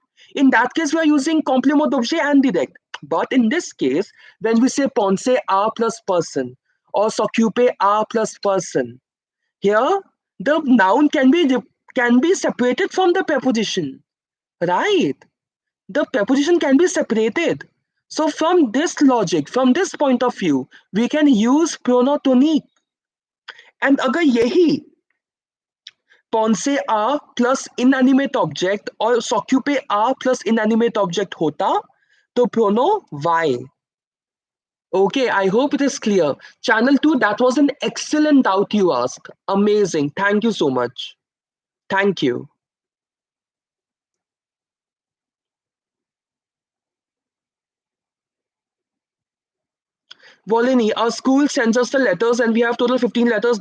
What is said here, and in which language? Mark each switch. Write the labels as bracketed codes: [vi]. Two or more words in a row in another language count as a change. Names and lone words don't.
[en] In that case, we are using [fr] complement d'objet [en] and direct. But in this case, when we say [fr] pense a [en] plus person or [fr] s'occuper a [en] plus person, here the noun can be separated from the preposition, right? The preposition can be separated. So from this logic, from this point of view, we can use pronotonic. And [hi] अगर यही [fr] pense a [en] plus inanimate object और [fr] s'occuper a [en] plus inanimate object [hi] होता तो [fr] prono y. [en] Okay, I hope it is clear. Channel 2, that was an excellent doubt you asked. Amazing. Thank you so much. Thank you. Volini, our school sends us the letters and we have total 15 letters.